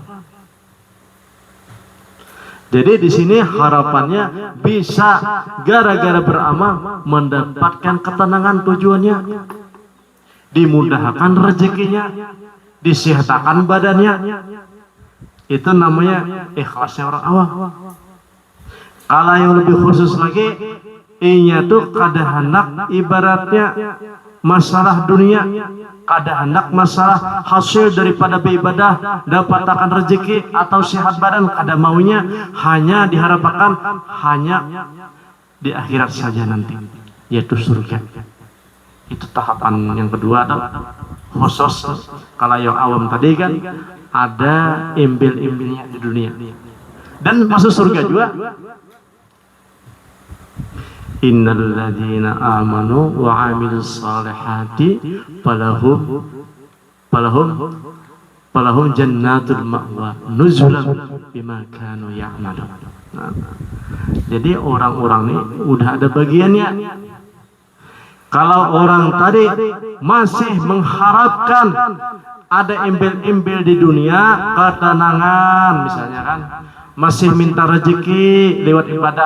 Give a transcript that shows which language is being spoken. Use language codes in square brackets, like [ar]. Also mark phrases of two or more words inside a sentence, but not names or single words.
[id] Jadi di sini harapannya bisa gara-gara beramal mendapatkan ketenangan tujuannya, dimudahkan rezekinya, disihatakan badannya. Itu namanya ikhlasnya orang awam. Kalau yang lebih khusus lagi, [bjn] inya tuh kada hendak ibaratnya masalah dunia, kada hendak masalah hasil daripada beribadah, dapatkan rezeki atau sehat badan, kada maunya hanya diharapkan hanya di akhirat saja nanti, yaitu surga. [id] Itu tahapan yang kedua adalah khusus. Kalau yang awam tadi kan ada imbel-imbelnya di dunia dan masuk surga juga. [ar] إن الذين آمنوا وعملوا الصالحات فلهم جنات المأوى نزلا بما كانوا يعملون. [id] Jadi orang-orang ini udah ada bagiannya. Kalau orang tadi masih mengharapkan ada embel-embel di dunia, ketenangan misalnya kan, masih minta rezeki lewat ibadah.